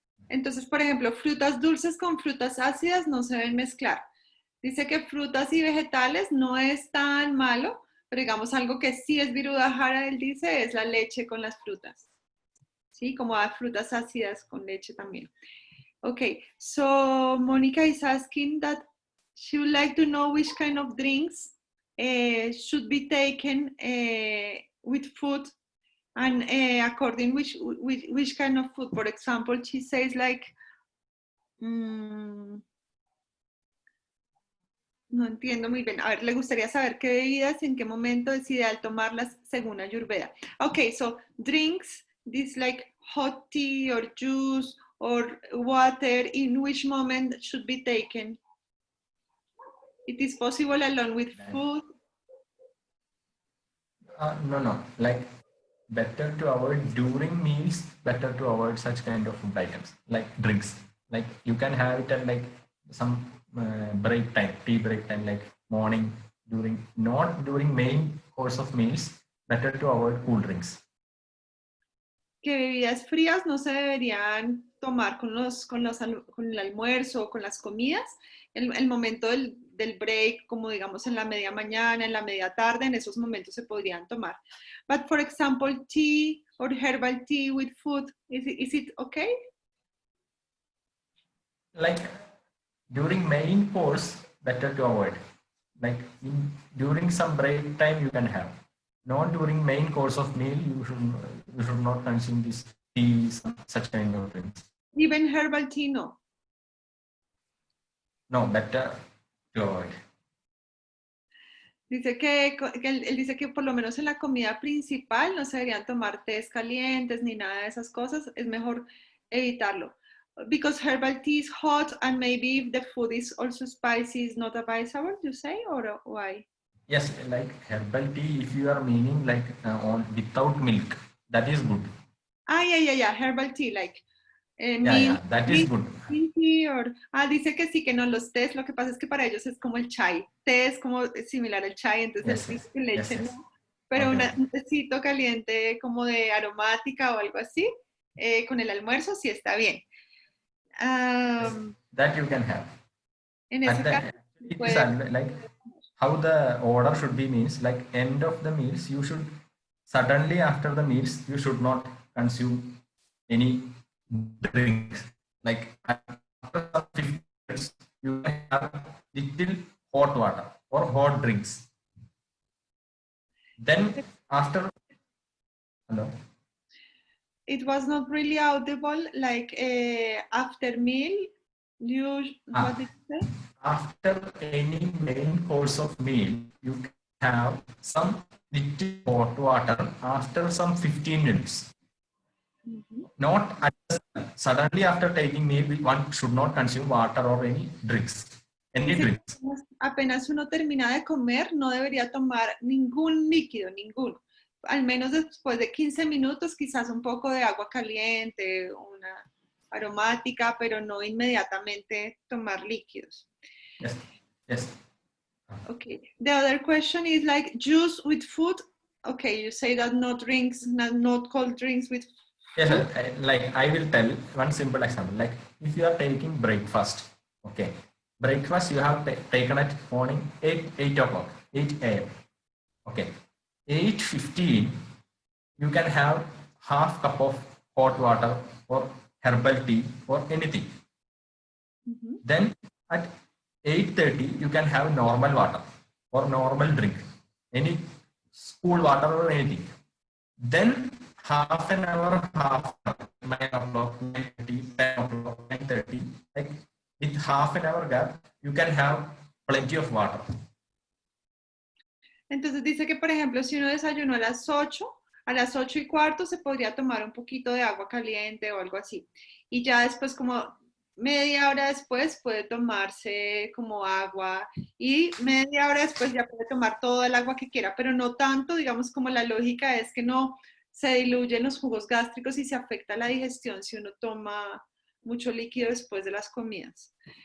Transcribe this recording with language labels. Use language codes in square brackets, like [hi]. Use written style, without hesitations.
[es] Entonces, por ejemplo, frutas dulces con frutas ácidas no se deben mezclar. Dice que frutas y vegetales no es tan malo, pero digamos algo que sí es Virudhahara, él dice, es la leche con las frutas. ¿Sí? Como frutas ácidas con leche también. [en] Okay, so Monica is asking that she would like to know which kind of drinks should be taken with food and according which kind of food. For example, she says like, [es] no entiendo muy bien. A ver, le gustaría saber qué bebidas, en qué momento es ideal tomarlas según Ayurveda. [en] Okay, so drinks, this like hot tea or juice or water, in which moment should be taken? It is possible along with food? No. Like better to avoid during meals. Better to avoid such kind of food items like drinks. Like you can have it at like some break time, tea break time, like morning not during main course of meals. Better to avoid cool drinks. [es] Que bebidas frías no se deberían tomar con el almuerzo o con las comidas. El momento del break, como digamos en la media mañana, en la media tarde, en esos momentos se podrían tomar. [en] But for example, tea or herbal tea with food, is it okay? Like during main course, better to avoid. Like during some break time, you can have. Not during main course of meal, you should not consume these teas, such kind of drinks. Even herbal tea, no? No, better to avoid. [es] Dice que él dice que por lo menos en la comida principal no se deberían tomar tés calientes ni nada de esas cosas, es mejor evitarlo. [en] Because herbal tea is hot and maybe if the food is also spicy, is not advisable, you say, or why? Yes, like herbal tea, if you are meaning like on without milk, that is good. Yeah, herbal tea, like that is good. Tea or, [es] dice que sí, que no los tés, lo que pasa es que para ellos es como el chai. Té es como similar al chai, entonces [en] Yes, [es] leche, [en] yes. [es] ¿no? Pero [en] Okay. [es] un tecito caliente como de aromática o algo así, con el almuerzo sí está bien. [en] Yes, that you can have. [es] En ese caso, [en] it is like how the order should be means like end of the meals, you should suddenly after the meals, you should not consume any drinks. Like after some 15 minutes, you can have little hot water or hot drinks. Then after, hello? It was not really audible, like after meal, what did you say? After any main course of meal, you can have some little hot water after some 15 minutes. Not suddenly after taking meal, one should not consume water or any drinks. Any drinks. [es] Apenas uno termina de comer, no debería tomar ningún líquido, ninguno. Al menos después de 15 minutos, quizás un poco de agua caliente, una aromática, pero no inmediatamente tomar líquidos. [en] Yes. Yes. Okay. The other question is like juice with food. Okay, you say that no drinks, not cold drinks with food. Yes, like I will tell one simple example. Like if you are taking breakfast, okay. Breakfast you have taken at morning 8 o'clock, 8 a.m. Okay. 8:15, you can have half cup of hot water or herbal tea or anything. Then at 8:30, you can have normal water or normal drink, any cool water or anything. Then half an hour, 9 o'clock, 9:30, 10 o'clock, 9:30, like with half an hour gap, you can have plenty of water. [es] Entonces dice que, por ejemplo, si uno desayunó a las 8 y cuarto se podría tomar un poquito de agua caliente o algo así. Y ya después, como media hora después, puede tomarse como agua y media hora después ya puede tomar todo el agua que quiera, pero no tanto, digamos, como la lógica es que no se diluyen los jugos gástricos y se afecta la digestión si uno toma mucho líquido después de las comidas.